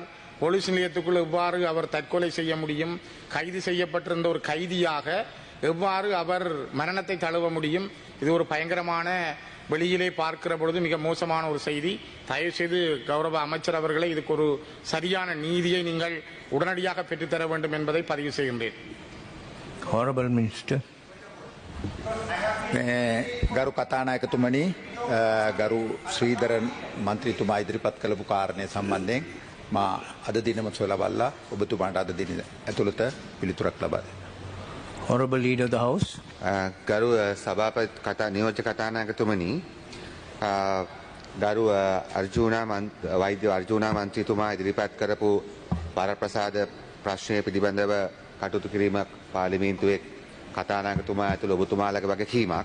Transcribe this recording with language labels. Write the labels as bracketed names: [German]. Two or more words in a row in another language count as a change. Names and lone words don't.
[Tamil] போலீஸ் நிலையத்துக்குள் எவ்வாறு அவர் தற்கொலை செய்ய முடியும்? கைது செய்யப்பட்டிருந்த ஒரு கைதியாக எவ்வாறு அவர் மரணத்தை தழுவ முடியும்? இது ஒரு பயங்கரமான, வெளியிலே பார்க்கிற பொழுது மிக மோசமான ஒரு செய்தி. தயவு செய்து கௌரவ அமைச்சர் அவர்களை இதுக்கு ஒரு சரியான நீதியை நீங்கள் உடனடியாக பெற்றுத்தர வேண்டும் என்பதை பதிவு செய்கின்றேன். [English] Honorable Minister. [Sinhala] ගරු කතානායකතුමනි ගරු ශ්‍රීධරන් මන්ත්‍රීතුමා ඉදිරිපත් කළපු කාරණය සම්බන්ධයෙන් මා අද දිනම සොයලවල්ලා ඔබතුමාට අද දින ඇතුළත පිළිතුරක් ලබා දෙන්න. [English] Honorable Leader of the House. [Sinhala] ගරු සභාපති නියෝජ්‍ය කතානායකතුමනි ගරු වෛද්‍ය අර්ජුනා මන්ත්‍රීතුමා ඉදිරිපත් කරපු වරප්‍රසාද ප්‍රශ්නය පිළිබඳව කටයුතු කිරීමක් පාර්ලිමේන්තුවේ කතානායකතුමා ඇතුළු ඔබතුමාලගේ වගකීමක්.